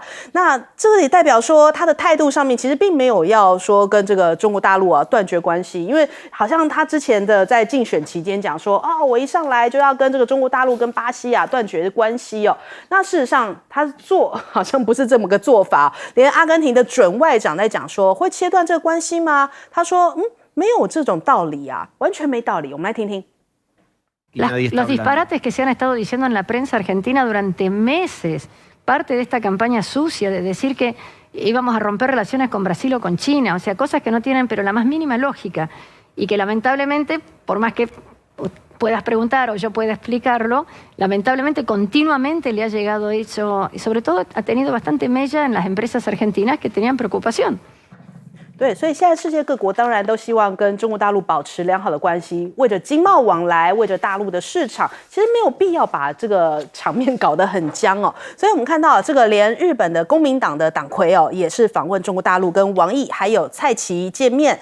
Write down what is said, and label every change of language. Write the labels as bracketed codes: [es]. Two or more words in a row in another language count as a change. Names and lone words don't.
[zh] 那这个也代表说他的态度上面其实并没有要说跟这个中国大陆啊断绝关系，因为好像他之前的在竞选期间讲说哦，我一上来就要跟这个中国大陆跟巴西啊断绝关系哦。那事实上他做好像不是这么个做法，连阿根廷的准外长在讲说会切断这个关系吗？他说没有这种道理啊，完全没道理。我们来听听。 [es] Los disparates que se han estado diciendo en la prensa argentina durante meses, parte de esta campaña sucia de decir que íbamos a romper relaciones con Brasil o con China, o sea, cosas que no tienen pero la más mínima lógica y que lamentablemente, por más que puedas preguntar o yo pueda explicarlo, lamentablemente continuamente le ha llegado eso y sobre todo ha tenido bastante mella en las empresas argentinas que tenían preocupación. [zh] 对，所以现在世界各国当然都希望跟中国大陆保持良好的关系，为着经贸往来，为着大陆的市场，其实没有必要把这个场面搞得很僵哦。所以我们看到这个连日本的公民党的党魁哦，也是访问中国大陆，跟王毅还有蔡奇见面。